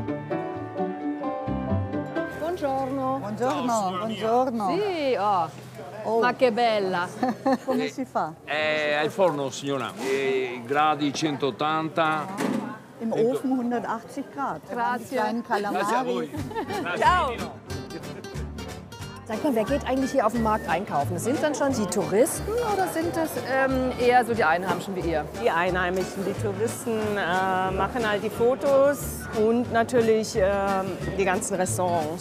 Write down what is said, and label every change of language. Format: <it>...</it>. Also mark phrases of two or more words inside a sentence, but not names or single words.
<it>Buongiorno. Buongiorno, buongiorno. Sì, oh. Ma che bella! Come si fa? Al forno, signora. Gradi 180.</it> <de>Im Ofen 180 Grad.</de> <it>Grazie.</it> <de>Die kleinen Calamari.</de> <it>Ciao!</it> <de>Sag mal, wer geht eigentlich hier auf dem Markt einkaufen? Sind dann schon die Touristen oder sind das eher so die Einheimischen wie ihr? Die Einheimischen, die Touristen machen halt die Fotos und natürlich die ganzen Restaurants.</de>